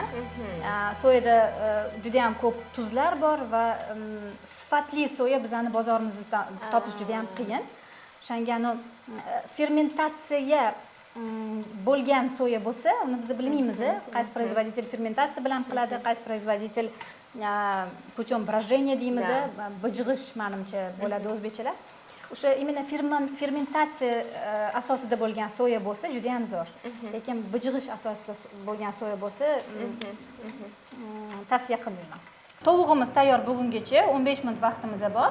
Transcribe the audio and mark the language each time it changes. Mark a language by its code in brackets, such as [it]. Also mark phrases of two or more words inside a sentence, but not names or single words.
[uz] Soyada juda ham ko'p tuzlar bor va sifatli soya bizani bozorimizda topish juda ham qiyin. O'shanga fermentatsiya bo'lgan soya bo'lsa, uni biz bilmaymiz, qaysi производитель fermentatsiya bilan qiladi, qaysi [ru] производитель путем брожения [uz] deymiz, bijg'ish menimcha bo'ladi o'zbekchalar. O'sha именно fermentatsiya asosida bo'lgan soya bo'lsa juda ham zo'r. Lekin bijg'ish asosida bo'lgan soya bo'lsa tavsiya qilmayman. Tovug'imiz tayyor bo'lgungacha 15 minut vaqtimiz bor.